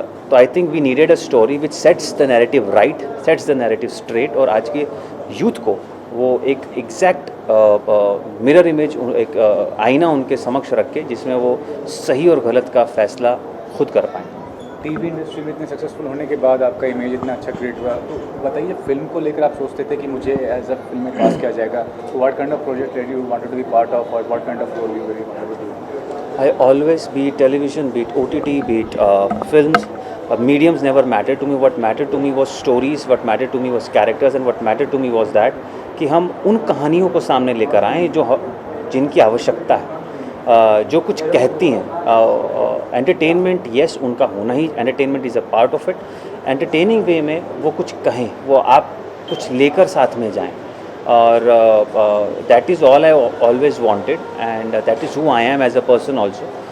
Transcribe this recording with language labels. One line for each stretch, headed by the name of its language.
Hindi: तो
English: I think we needed a story which sets the narrative right, sets the narrative straight,
Hindi: और आज के youth को वो एक एग्जैक्ट मिरर इमेज, एक आईना उनके समक्ष रख के, जिसमें वो सही और गलत का फैसला खुद कर पाएँ। टीवी इंडस्ट्री में इतने सक्सेसफुल होने के बाद आपका इमेज इतना अच्छा क्रिएट हुआ, तो बताइए फिल्म को लेकर आप सोचते थे कि मुझे एज अ फिल्म में कास्ट किया जाएगा, तो
English: What kind of project you wanted to be part of, और what kind of role you very wanted to do? I always, be it television, be it OTT, be it films, mediums never mattered to me. What mattered to me was stories, what mattered to me was characters, and what mattered to me was that
Hindi: कि हम उन कहानियों को सामने लेकर आएँ जिनकी आवश्यकता है, जो कुछ कहती हैं।
English: entertainment yes
Hindi: उनका होना ही,
English: Entertainment is a part of it.
Hindi: Entertaining वे में वो कुछ कहें, वो आप कुछ लेकर साथ में जाएं,
English: और that is all I always wanted, and that is who I am as a person also.